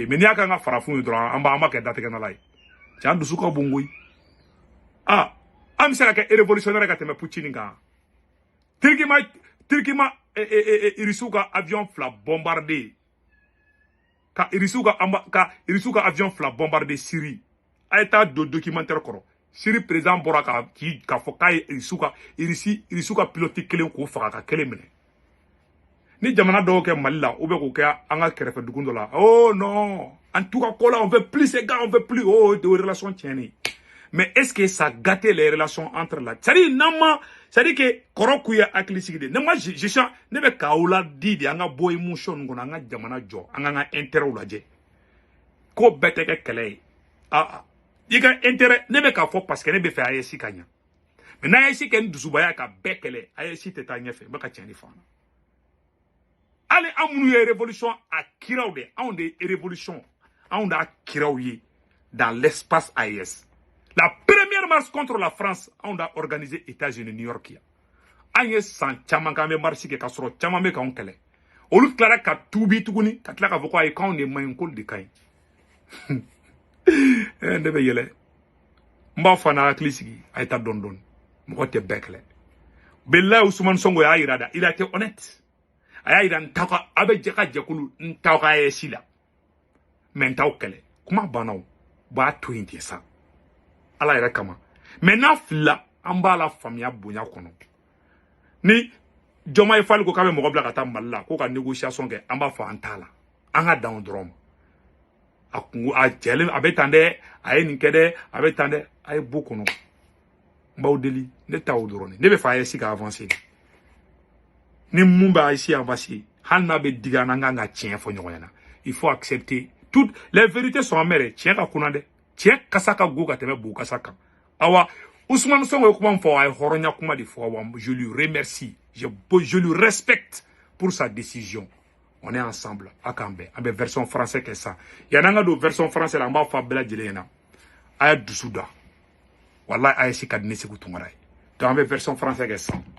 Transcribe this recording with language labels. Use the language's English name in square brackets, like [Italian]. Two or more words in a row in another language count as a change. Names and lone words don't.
[Bambara] mais n'i y'a kan ka farafin ye dɔrɔn an b'a kɛ datigɛnala ye cɛ an dusu ka bon koyi an bɛ se ka kɛ révolutionnaire ka tɛmɛ Poutine kan Turki ma irisiw ka avion fila bombarder ka irisiw ka avion fila bombarder Syrie a ye taa don documentaire kɔrɔ Syrie président bɔra k'a fɔ k'a ye irisiw ka pilote kelen k'o faga ka kelen minɛ ni jamana dɔw kɛ Mali la ou bien k'o kɛ an ka kɛrɛfɛ dugu dɔ la [French] oh non en tout cas [Bambara] ko la [French] on veut plus ces gars on veut plus de relations tiennes mais est-ce que ça gâte les relations entre la c'est-à-dire que [Bambara] kɔrɔ k'u ye hakili sigi de ne bɛ k'aw la di de an ka bɔ émotion nin kɔnɔ an ka jamana jɔ an k'an ka intérêt lajɛ ko bɛɛ tɛ kɛ kɛlɛ ye i ka intérêt ne bɛ k'a fɔ parce que ne bɛ fɛ AES ka ɲɛ mais n'AES kɛ ni dusubaya ka bɛɛ kɛlɛ AES tɛ taa ɲɛfɛ n bɛ ka tiɲɛ de fɔ an na hali an minnu ye révolution a kiraw de anw de ye révolution anw d'a kiraw ye [French] dans l'espace AES la première marche contre la France [Bambara] anw d'a organisé États-Unis New York yan an ye san caman k'an bɛ marche kɛ k'a sɔrɔ caman bɛ k'anw kɛlɛ olu tilara ka tuubi tuguni ka tila k'a fɔ ko ayi k'anw de man ɲi k'olu de ka ɲi ne bɛ yɛlɛ n b'a fɔ n'a hakili sigi a ye taa dɔɔni mɔgɔ tɛ bɛɛ kɛlɛ bilahi Ousmane Sonko y'a yira da [French] il a été honnête [Bambara] a y'a yira a bɛ jɛ ka jɛkulu n t'aw ka AES la mais n t'aw kɛlɛ kuma banna o b'a to yen ten sa ala yɛrɛ kama mais n'a filila an b'a la faamuya bonya kɔnɔ ni Diomaye Faye ko k'a bɛ mɔgɔ bila ka taa Mali la ko ka négociation kɛ an b'a fɔ an t'a la an ka dan o dɔrɔn a jɛlen a bɛ tan dɛ a ye nin kɛ dɛ a bɛ tan dɛ a ye bɔ kɔnɔ n b'aw deli ne t'aw dɔrɔn ne bɛ fɛ AES ka avancer ni mun bɛ AES avancer hali n'a bɛ digi an kan ka tiɲɛ fɔ ɲɔgɔn ɲɛna [French] il faut accepter toutes les vérités sont amères [Bambara] tiɲɛ ka kunna dɛ tiɲɛ kasa ka go ka tɛmɛ bu kasa kan awa Ousmane Sonko kuma fɔ a ye hɔrɔnya kuma de fɔ [French] je lui remercie je lui respecte pour sa décision. On est ensemble [Bambara] a k'an bɛn an bɛ [French] version français [Bambara] kɛ sa yan'an ka don [French] version français [Bambara] la an b'a fɔ a bɛɛ lajɛlen ɲɛna a ye dusu da wallahi a ye si ka di ne Seku Tunkara ye donc an bɛ [French] version français [Bambara] kɛ sa